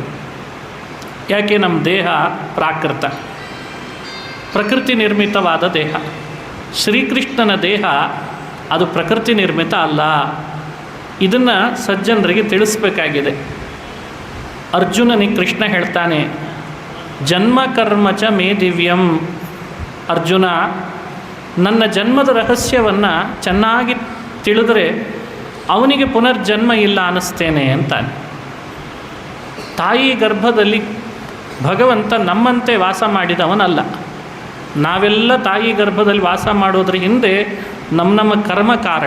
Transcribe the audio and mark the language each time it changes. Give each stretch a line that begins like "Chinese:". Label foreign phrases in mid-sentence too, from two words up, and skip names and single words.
Kannada: ಯಾಕೆ? ನಮ್ಮ ದೇಹ ಪ್ರಾಕೃತ, ಪ್ರಕೃತಿ ನಿರ್ಮಿತವಾದ ದೇಹ. ಶ್ರೀಕೃಷ್ಣನ ದೇಹ ಅದು ಪ್ರಕೃತಿ ನಿರ್ಮಿತ ಅಲ್ಲ. ಇದನ್ನು ಸಜ್ಜನರಿಗೆ ತಿಳಿಸ್ಬೇಕಾಗಿದೆ. ಅರ್ಜುನನಿಗೆ ಕೃಷ್ಣ ಹೇಳ್ತಾನೆ,
Sanskrit: ಜನ್ಮ ಕರ್ಮ ಚ ಮೇ ದಿವ್ಯಂ.
Kannada: ಅರ್ಜುನ, ನನ್ನ ಜನ್ಮದ ರಹಸ್ಯವನ್ನು ಚೆನ್ನಾಗಿ ತಿಳಿದರೆ ಅವನಿಗೆ ಪುನರ್ಜನ್ಮ ಇಲ್ಲ ಅನ್ನಿಸ್ತೇನೆ ಅಂತಾನೆ. ತಾಯಿ ಗರ್ಭದಲ್ಲಿ ಭಗವಂತ ನಮ್ಮಂತೆ ವಾಸ ಮಾಡಿದವನಲ್ಲ. ನಾವೆಲ್ಲ ತಾಯಿ ಗರ್ಭದಲ್ಲಿ ವಾಸ ಮಾಡೋದ್ರ ಹಿಂದೆ ನಮ್ಮ ಕರ್ಮ ಕಾರಣ.